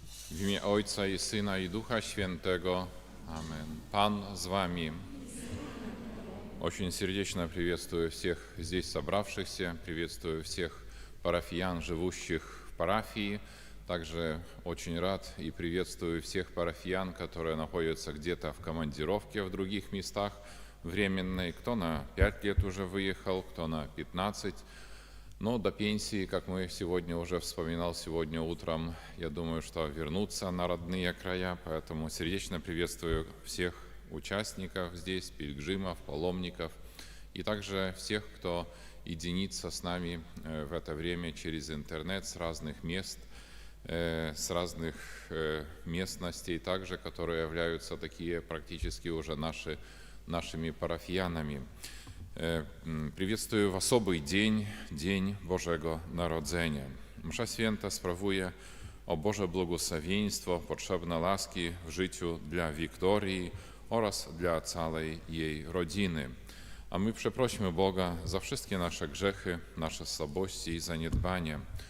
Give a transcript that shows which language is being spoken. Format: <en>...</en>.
<pl>W imię Ojca i Syna i Ducha Świętego. Amen. Pan z wami.</pl> <ru>Очень сердечно приветствую всех здесь собравшихся, приветствую всех парафиян, живущих в парафии. Также очень рад и приветствую всех парафиян, которые находятся где-то в командировке в других местах временной. Кто на 5 лет уже выехал, кто на 15. Но до пенсии, как мы сегодня уже вспоминал сегодня утром, я думаю, что вернуться на родные края. Поэтому сердечно приветствую всех участников здесь, пилигримов, паломников и также всех, кто единится с нами в это время через интернет с разных мест, с разных местностей, также, которые являются такие практически уже нашими парафиянами. Приветствую</ru> <pl>w</pl> <ru>особый</ru> <pl>dzień, Dzień Bożego Narodzenia. Msza Święta sprawuje o Boże błogosławieństwo, potrzebne łaski w życiu dla Wiktorii oraz dla całej jej rodziny. A my przeprośmy Boga za wszystkie nasze grzechy, nasze słabości i zaniedbania.</pl>